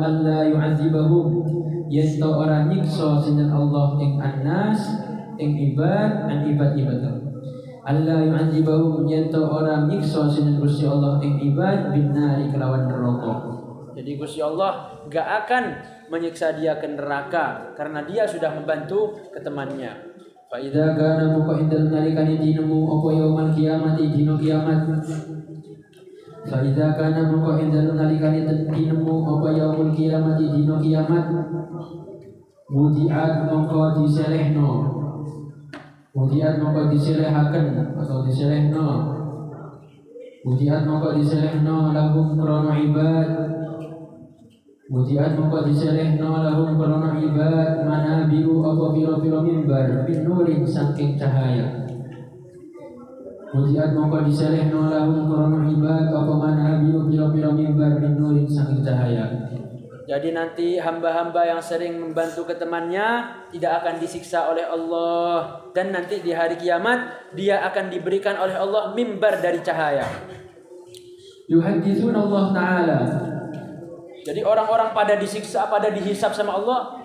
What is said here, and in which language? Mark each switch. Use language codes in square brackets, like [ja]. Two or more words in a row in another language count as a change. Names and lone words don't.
[ar] Allah yu'adzibahum. [jv] Yen to ora nyiksa sinten Allah ing annas ing ibad an ibad-ibad. Allah yu'adzibahum yen to ora nyiksa sinten Gusti Allah ing ibad binari kelawan neraka. [id] Jadi Gusti Allah gak akan menyiksa dia ke neraka karena dia sudah membantu ke temannya. [ar] Fa idza kana muka indal [jv] nalikani dinmu apa [ar] yaumul kiamati [jv] dino kiamat. [ar] Fa idza kana muka indal [jv] nalikani dinmu apa [ar] yaumul kiamati [jv] dino kiamat. Mudiat mongko diselehno. Mudiat mongko diselehaken atau diselehno. Mudiat mongko diselehno lahum krana ibad. Mudiat mongko diselehno lahum krana ibad manabiru apa pira-pira mimbar [ar] bin nurin [jv] saking cahaya. Mujiat mongko diselehno lahum krono ibad apa manabiru pira-pira mimbar [ar] min nurin [jv] saking cahaya. [id] Jadi nanti hamba-hamba yang sering membantu ke temannya tidak akan disiksa oleh Allah. Dan nanti di hari kiamat dia akan diberikan oleh Allah mimbar dari cahaya. [ar] Yuhadithun Allah Ta'ala. [id] Jadi orang-orang pada disiksa, pada dihisab sama Allah.